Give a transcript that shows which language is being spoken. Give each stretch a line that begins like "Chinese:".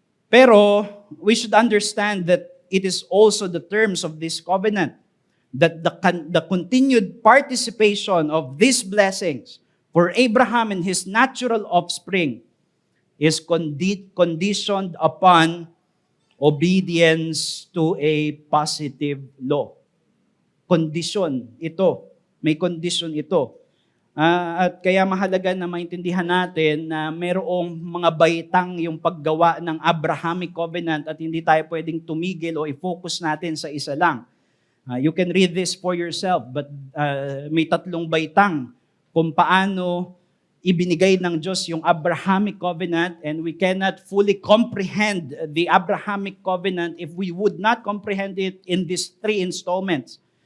English: Pero we should understand that it is also the terms of this covenant, that the continued participation of these blessings for Abraham and his natural offspring is conditioned upon obedience to a positive law.
Filipino: Condition ito. May condition ito. At kaya mahalaga na maintindihan natin na mayroong mga baitang yung paggawa ng Abrahamic covenant at hindi tayo pwedeng tumigil o i-focus natin sa isa lang.
English: You can read this for yourself, but
Filipino: may 3 baitang kung paano ibinigay ng Diyos yung
English: Abrahamic covenant, and we cannot fully comprehend the Abrahamic covenant if we would not comprehend it in these 3 installments.